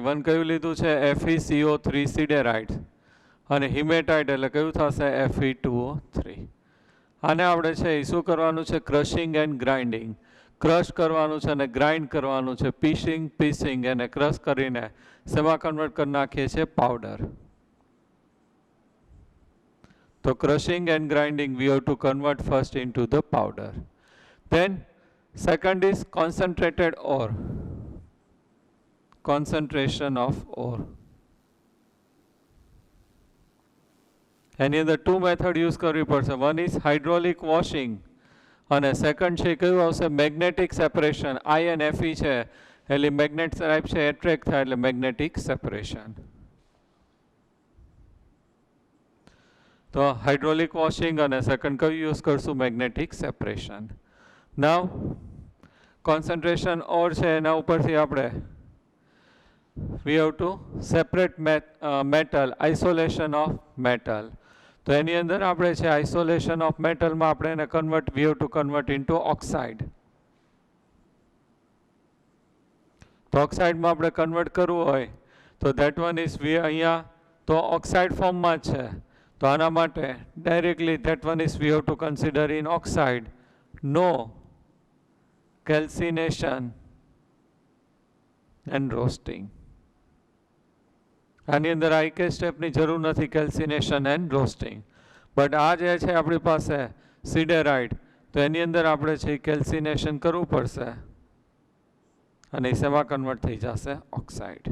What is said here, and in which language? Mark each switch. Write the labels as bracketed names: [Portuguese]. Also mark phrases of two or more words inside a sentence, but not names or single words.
[Gujarati] વન કયું લીધું છે, FeCO3 સિડેરાઇટ અને હિમેટાઇટ એટલે કયું થશે, Fe2O3. આને આપણે છે એ શું કરવાનું છે, [English] crushing and grinding. [Gujarati] ક્રશ કરવાનું છે અને ગ્રાઇન્ડ કરવાનું છે. પીસિંગ એને ક્રશ કરીને શેમાં કન્વર્ટ કરી નાખીએ છીએ, પાવડર. તો [English] crushing and grinding we have to convert first into the powder. Then second is concentrated ore. Concentration of ore. [Gujarati] એની અંદર [English] two method use [Gujarati] કરવી પડશે. [English] one is hydraulic washing [Gujarati] અને સેકન્ડ છે કયું આવશે, [English] magnetic separation. [Gujarati] આઈ અને Fe છે એટલે [English] magnet type [Gujarati] છે એટ્રેક્ટ થાય એટલે [English] magnetic separation. [Gujarati] તો [English] hydraulic washing [Gujarati] અને સેકન્ડ કયું યુઝ કરશું, [English] magnetic separation. now concentration ore [Gujarati] છે એના ઉપરથી આપણે [English] we have to separate metal, isolation of metal. [Gujarati] તો એની અંદર આપણે છે [English] isolation of metal [Gujarati] માં આપણે એને [English] convert, we have to convert into oxide. [Gujarati] તો oxide માં આપણે convert કરવું હોય તો [English] that one is we [Gujarati] અહીંયા તો [English] oxide form [Gujarati] માં છે. તો આના માટે [English] directly that one is we have to consider in oxide. No calcination and roasting. [Gujarati] આની અંદર આ એક સ્ટેપની જરૂર નથી, [English] calcination and roasting. [Gujarati] બટ આ જે છે આપણી પાસે સિડેરાઇટ, તો એની અંદર આપણે છે કેલ્સિનેશન કરવું પડશે અને શેમાં કન્વર્ટ થઈ જશે, ઓક્સાઇડ.